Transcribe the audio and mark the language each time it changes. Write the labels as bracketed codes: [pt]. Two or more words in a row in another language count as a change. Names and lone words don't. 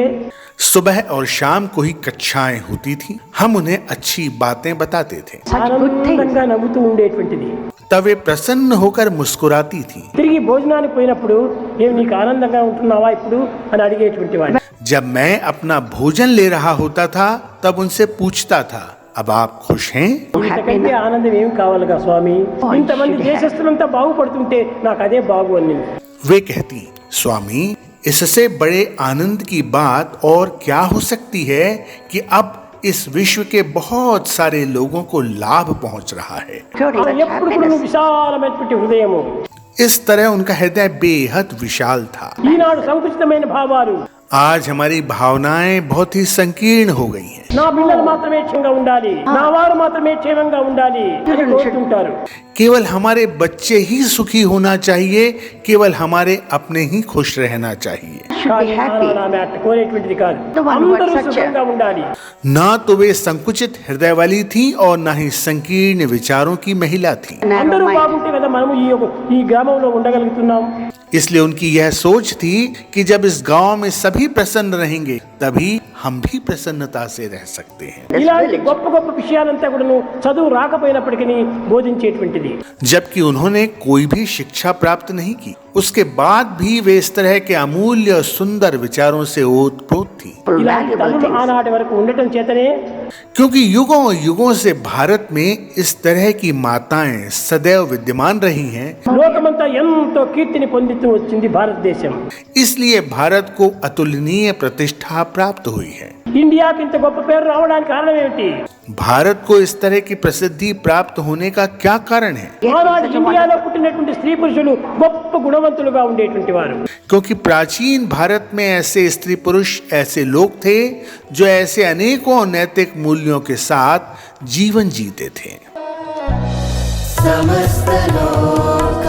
[hi] सुबह और शाम को ही कक्षाएं होती थी। हम उन्हें अच्छी बातें बताते थे, [te] ఆనందంగా నవ్వుతూ ఉండేటువంటిది. [hi] तब वे प्रसन्न होकर मुस्कुराती थी। [te] తిరిగి భోజనానికి పోయినప్పుడు ఏమి నీకు ఆనందంగా ఉంటున్నావా ఇప్పుడు అని అడిగేటువంటి వాడు. [hi] जब मैं अपना भोजन ले रहा होता था तब उनसे पूछता था, अब आप खुश हैं? [te] ఇంతకంటే ఆనందం ఏం కావాలిగా స్వామి? ఇంతమంది దేశస్తులంతా బాగుపడుతుంటే నాకు అదే బాగు అని. [hi] वे कहती, स्वामी इससे बड़े आनंद की बात और क्या हो सकती है कि अब इस विश्व के बहुत सारे लोगों को लाभ पहुंच रहा है। [te] ఎప్పుడు కూడా నువ్వు విశాలమైనటువంటి హృదయము. [hi] इस तरह उनका हृदय बेहद विशाल था। [te] ఈనాడు సంకుచితమైన భావాలు, [hi] आज हमारी भावनाएं बहुत ही संकीर्ण हो गई हैं। [te] నా పిల్లలు మాత్రమే క్షేమంగా ఉండాలి, నా వారు మాత్రమే క్షేమంగా ఉండాలి అని కోరుతుంటారు. [hi] केवल हमारे बच्चे ही सुखी होना चाहिए, केवल हमारे अपने ही खुश रहना चाहिए। [te] కానీ ఆమె అట్లా కోరేటువంటిది కాదు, అందరూ సుఖంగా ఉండాలి. [hi] ना तो वे संकुचित हृदय वाली थी और ना ही संकीर्ण विचारों की महिला थी। [te] అందరూ బాగుంటే కదా మనము ఈ గ్రామంలో ఉండగలుగుతున్నాం. [hi] इसलिए उनकी यह सोच थी कि जब इस गांव में सभी प्रसन्न रहेंगे तभी हम भी प्रसन्नता से रह सकते हैं। [te] ఇలాంటి గొప్ప గొప్ప విషయాలంతా కూడా చదువు రాకపోయినప్పటికీ బోధించేటువంటిది. [hi] जबकि उन्होंने कोई भी शिक्षा प्राप्त नहीं की, उसके बाद भी वे इस तरह के अमूल्य और सुंदर विचारों से ओतप्रोत थी। [te] ఇలాంటి తల్లులు ఆనాటి వరకు ఉండటం చేతనే [hi] क्योंकि युगों युगों से भारत में इस तरह की माताएं सदैव विद्यमान रही हैं, [te] లోకమంతా ఎంతో కీర్తిని పొందుతూ వచ్చింది భారతదేశం. [hi] इसलिए भारत को अतुलनीय प्रतिष्ठा प्राप्त हुई है। [te] ఇండియాకి ఇంత గొప్ప పేరు రావడానికి కారణం ఏమిటి? [hi] भारत को इस तरह की प्रसिद्धि प्राप्त होने का क्या कारण है? [te] ఆనాడు ఇండియాలో పుట్టినటువంటి స్త్రీ పురుషులు గొప్ప గుణవంతులుగా ఉండేటువంటి వారు. [hi] क्योंकि प्राचीन भारत में ऐसे स्त्री पुरुष ऐसे लोग थे जो ऐसे अनेकों नैतिक मूल्यों के साथ जीवन जीते थे। समस्त लोग